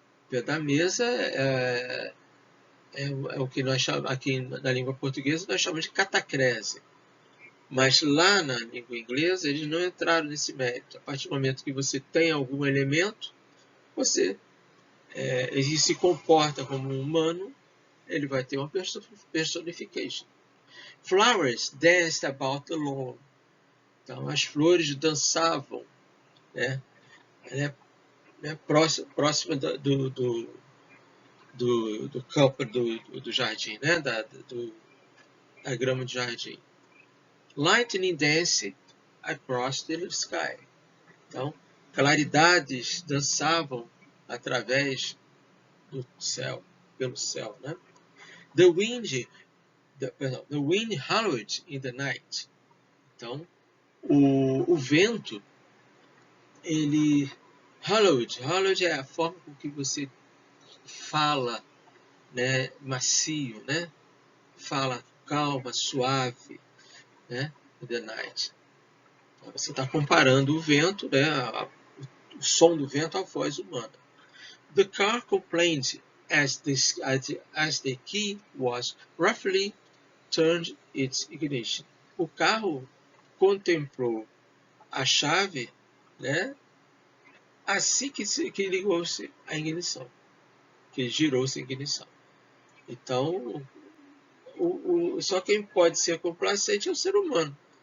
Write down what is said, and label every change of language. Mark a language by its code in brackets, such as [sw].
[pt] Pé da mesa é o que nós chamamos, aqui na língua portuguesa, nós chamamos de catacrese. Mas lá na língua inglesa, eles não entraram nesse mérito. A partir do momento que você tem algum elemento, ele se comporta como um humano, ele vai ter uma personification. [en] Flowers danced about the lawn. [pt] Então, as flores dançavam, né, próxima do campo do jardim, né, da grama de jardim. [en] Lightning danced across the sky. [pt] Então, claridades dançavam através do céu, pelo céu, né? [en] The wind howled in the night. [pt] Então, o vento, ele howled é a forma com que você fala, né, macio, né? Fala calma, suave, né? [en] In the night. [pt] Então, você está comparando o vento, né, o som do vento à voz humana. [en] The car complained as the key was roughly turned its ignition. [pt] O carro contemplou a chave, né, assim que ligou-se a ignição, que girou-se a ignição. Então, só quem pode ser complacente é o ser humano.